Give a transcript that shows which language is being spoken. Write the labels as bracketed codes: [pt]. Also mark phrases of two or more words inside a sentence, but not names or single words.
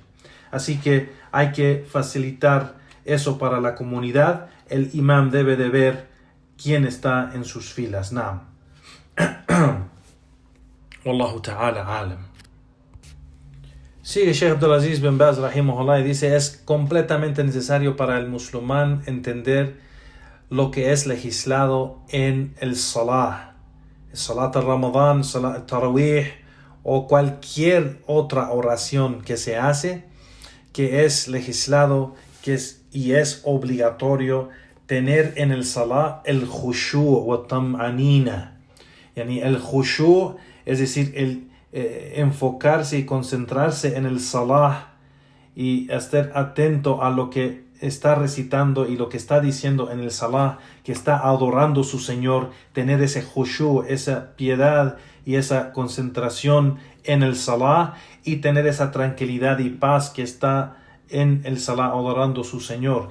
[es] Así que hay que facilitar eso para la comunidad. El imam debe de ver quién está en sus filas. [ar] نعم. والله تعالى أعلم. [es] Sigue Sheikh Abdulaziz bin Baz rahimahullah y dice: es completamente necesario para el musulmán entender lo que es legislado en el salah, [ar] صلاة الرمضان, صلاة التراويح [es] o cualquier otra oración que se hace, que es legislado y es obligatorio tener en el salah el [ar] خشوع وطمأنينة. [es] Yani el khushu', es decir, el enfocarse y concentrarse en el salah y estar atento a lo que está recitando y lo que está diciendo en el salah, que está adorando a su Señor, tener ese khushu', esa piedad y esa concentración en el salah y tener esa tranquilidad y paz que está en el salah adorando a su Señor.